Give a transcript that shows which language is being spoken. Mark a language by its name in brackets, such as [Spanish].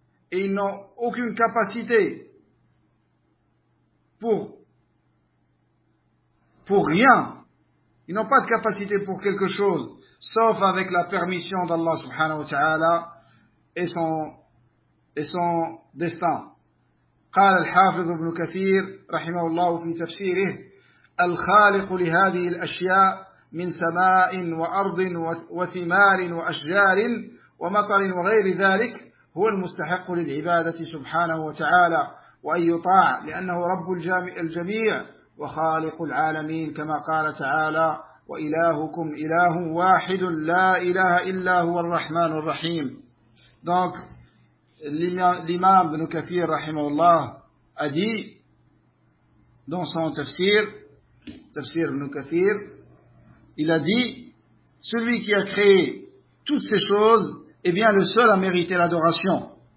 [French] Et ils n'ont aucune capacité pour rien. Ils n'ont pas de capacité pour quelque chose, sauf avec la permission d'Allah subhanahu wa ta'ala et son destin. [Arabic] قال الحافظ ابن كثير رحمه الله في تفسيره الخالق لهذه الأشياء من سماء وأرض وثمار وأشجار ومطر وغير ذلك هو المستحق للعبادة سبحانه وتعالى وأن يطاع لأنه رب الجميع وخالق العالمين كما قال تعالى وإلهكم إله واحد لا إله إلا هو الرحمن الرحيم. [French] Donc l'imam Ibn Kathir رحمه الله a dit dans son tafsir Ibn Kathir, il a dit, celui qui a créé toutes ces choses est bien le seul à mériter l'adoration.